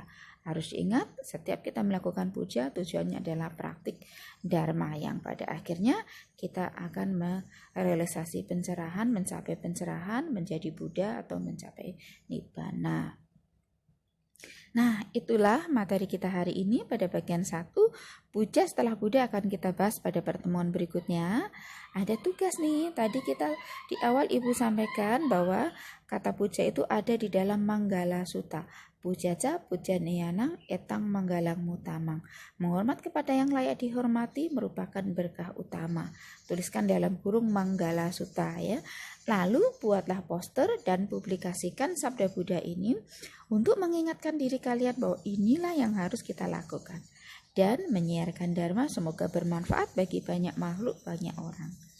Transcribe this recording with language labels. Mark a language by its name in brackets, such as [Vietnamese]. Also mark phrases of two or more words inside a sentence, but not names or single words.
[Indonesian] Harus diingat, setiap kita melakukan puja, tujuannya adalah praktik dharma yang pada akhirnya kita akan merealisasi pencerahan, mencapai pencerahan, menjadi Buddha atau mencapai Nibbana. Nah, itulah materi kita hari ini pada bagian 1. Puja setelah Buddha akan kita bahas pada pertemuan berikutnya. Ada tugas nih, tadi kita di awal Ibu sampaikan bahwa kata puja itu ada di dalam Manggala Sutta. [Pali] Pujaca pujaneyana etang manggalang mutamang. [Indonesian] Menghormat kepada yang layak dihormati merupakan berkah utama. Tuliskan dalam kurung Manggala Sutta ya. Lalu buatlah poster dan publikasikan sabda Buddha ini untuk mengingatkan diri kalian bahwa inilah yang harus kita lakukan. Dan menyiarkan dharma semoga bermanfaat bagi banyak makhluk, banyak orang.